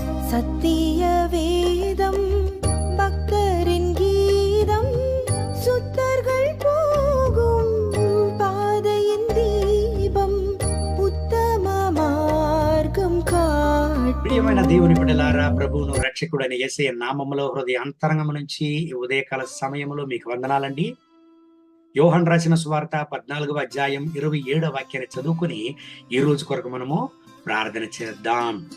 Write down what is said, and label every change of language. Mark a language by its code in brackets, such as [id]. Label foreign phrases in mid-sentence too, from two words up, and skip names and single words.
[ta] சத்திய வேதம் பக்தரின் கீதம் சுத்தர்கள் போகும் பாதையின் தீபம் உத்தம மார்க்கம் காட்டு. [te] ప్రియమైన దేవుని బిడ్డలారా, ప్రభువును రక్షకుడైన యేసయ్య నామములో హృదయ అంతరంగం నుంచి ఉదయకాల సమయంలో మీకు వందనాలండి. యోహాను రాసిన సువార్త 14వ అధ్యాయం 27వ వాక్యాన్ని చదువుకుని ఈ రోజు కొరకు మనము ప్రార్థన చేద్దాం.